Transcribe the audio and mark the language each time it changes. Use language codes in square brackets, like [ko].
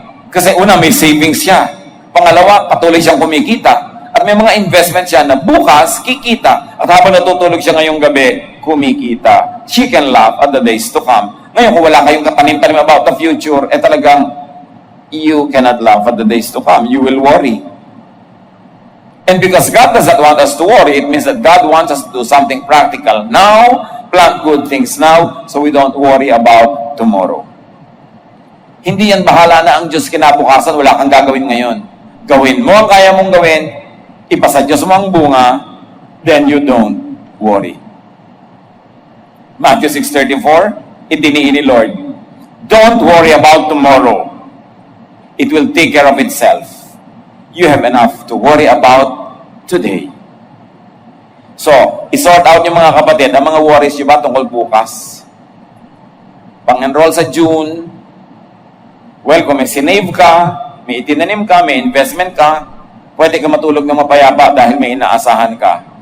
[tl] Kasi una, may savings siya. Pangalawa, patuloy siyang kumikita. At may mga investment siya na bukas, kikita. At habang natutulog siya ngayong gabi, kumikita. [en] She can laugh at the days to come. [tl] Ngayon, kung wala kayong katanim-tanim about the future, [en] talagang you cannot laugh at the days to come. You will worry. And because God does not want us to worry, it means that God wants us to do something practical now, plant good things now, so we don't worry about tomorrow. [tl] Hindi yan bahala na ang Diyos kinabukasan, wala kang gagawin ngayon. Gawin mo ang kaya mong gawin, ipasa Diyos mo ang bunga, then you don't worry. Matthew 6:34, itiniin ni Lord, [en] don't worry about tomorrow. It will take care of itself. You have enough to worry about today. [tl] So, isort out yung mga kapatid, ang mga worries nyo ba tungkol bukas? Pang-enroll sa June, well, kung may sinave ka, may itinanim ka, may investment ka, pwede ka matulog ng mapayapa dahil may inaasahan ka.